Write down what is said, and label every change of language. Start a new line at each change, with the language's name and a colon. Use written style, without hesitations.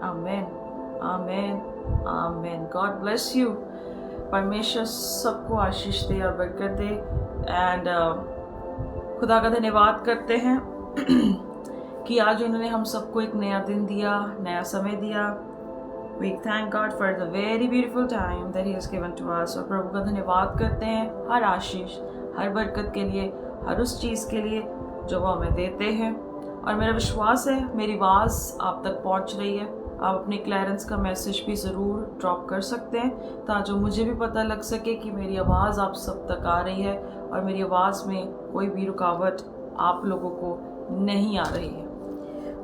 English: आमेन, आमेन, आमेन। God bless you.
Hindi: परमेश्वर सबको आशीष दे और बरकत दे। एंड खुदा का धन्यवाद करते हैं कि आज उन्होंने हम सबको एक नया दिन दिया, नया समय दिया।
English: We thank God for the very beautiful time that He has given to us।
Hindi: और प्रभु का धन्यवाद करते हैं हर आशीष, हर बरकत के लिए, हर उस चीज़ के लिए जो वो हमें देते हैं। और मेरा विश्वास है मेरी आवाज़ आप तक पहुंच रही है। आप अपने क्लियरेंस का मैसेज भी ज़रूर ड्रॉप कर सकते हैं, ताकि मुझे भी पता लग सके कि मेरी आवाज़ आप सब तक आ रही है और मेरी आवाज़ में कोई भी रुकावट आप लोगों को नहीं आ रही है।